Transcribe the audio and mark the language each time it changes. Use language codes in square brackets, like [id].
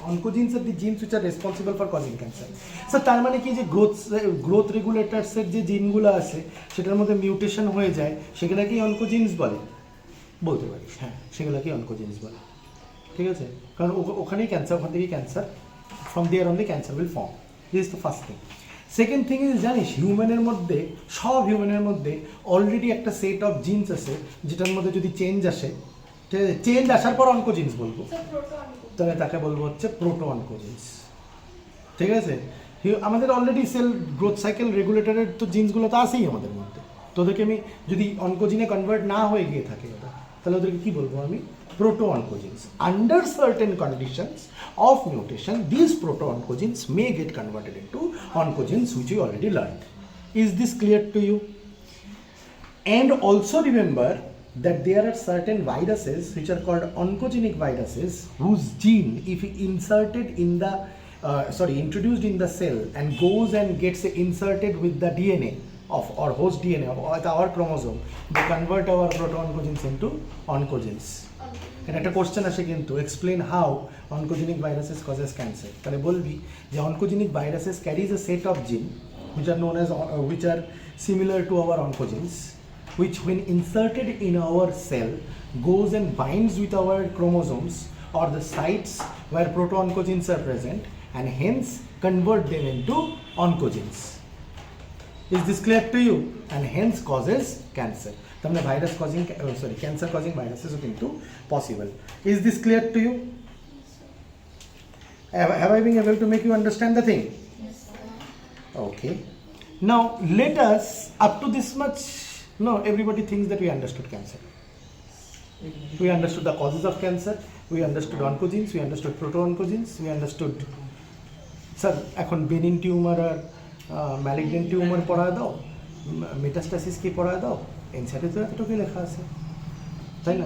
[en] Oncogenes are the genes which are responsible for causing cancer. So [bn] তার মানে কি যে গ্রোথ রেগুলেটরস এর যে জিনগুলো আছে সেটার মধ্যে মিউটেশন হয়ে যায় সেগুলা কি অনকোজিনস বলে? বলতে পারি, হ্যাঁ সেগুলা কি অনকোজিনস বলে। ঠিক আছে, কারণ ওখানেই ক্যান্সার, ওখান থেকেই cancer, [en] From there only cancer will form. This is the first thing. [bn] Second thing is জানিস হিউম্যানের মধ্যে, সব হিউম্যানের মধ্যে অলরেডি একটা সেট অফ জিনস আছে যেটার মধ্যে যদি চেঞ্জ আসে, ঠিক আছে, চেঞ্জ আসার পর অনকোজিনস বলবো, তাহলে তাকে বলবো হচ্ছে প্রোটো অনকোজিনস। ঠিক আছে, আমাদের অলরেডি সেল গ্রোথ সাইকেল রেগুলেটরের তো জিন্সগুলো তো আছেই আমাদের মধ্যে, তো ওদেরকে আমি যদি অনকোজিনে কনভার্ট না হয়ে গিয়ে থাকে ওটা, তাহলে ওদেরকে কী বলবো আমি? [en] Proto-oncogenes. Under certain conditions of mutation, these proto-oncogenes may get converted into oncogenes, which you already learned. Is this clear to you? And also remember that there are certain viruses which are called oncogenic viruses whose gene, if inserted in the introduced in the cell and goes and gets inserted with the DNA of or host DNA of our chromosome, they convert our proto-oncogenes into oncogenes. And [bn] একটা question আসে কিন্তু, [en] Explain how oncogenic viruses causes cancer. [bn] তাহলে বলবি যে [en] Oncogenic viruses carries a set of gene which are known as which are similar to our oncogenes, which when inserted in our cell goes and binds with our chromosomes or the sites where proto-oncogenes are present and hence convert them into oncogenes. Is this clear to you? And hence causes cancer. [bn] তাহলে [en] Virus causing cancer causing ভাইরাসেসও কিন্তু possible. Is this clear to you? Have I been able to make you understand the thing? Yes, sir. Okay. Now let us, up to this much, no, everybody thinks that we understood cancer. We understood the causes of cancer, we understood oncogenes, we understood proto-oncogenes, we understood, sir, [bn] এখন Benin tumour আর malignant tumour পড়ায় দাও, metastasis কি পড়ায় দাও, এনসাইটে তো এতটুকুই লেখা আছে, তাই না?